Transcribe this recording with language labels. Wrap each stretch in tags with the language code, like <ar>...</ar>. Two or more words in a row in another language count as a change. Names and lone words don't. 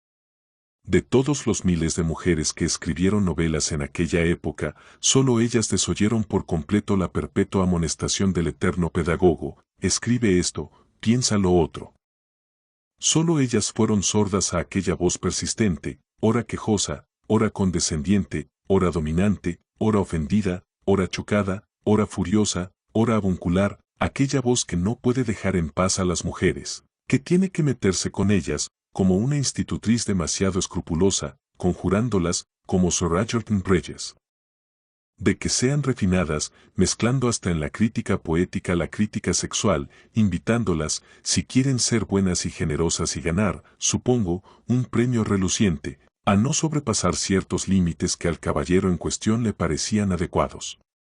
<es>De todos los miles de mujeres que escribieron novelas en aquella época, solo ellas desoyeron por completo la perpetua amonestación del eterno pedagogo: escribe esto, piensa lo otro. Solo ellas fueron sordas a aquella voz persistente, ora quejosa, ora condescendiente, ora dominante, ora ofendida, ora chocada, ora furiosa, ora avuncular, aquella voz que no puede dejar en paz a las mujeres, que tiene que meterse con ellas, como una institutriz demasiado escrupulosa, conjurándolas, como Sir Egerton Brydges. De que sean refinadas, mezclando hasta en la crítica poética la crítica sexual, invitándolas, si quieren ser buenas y generosas y ganar, supongo, un premio reluciente, a no sobrepasar ciertos límites que al caballero en cuestión le parecían adecuados.</es>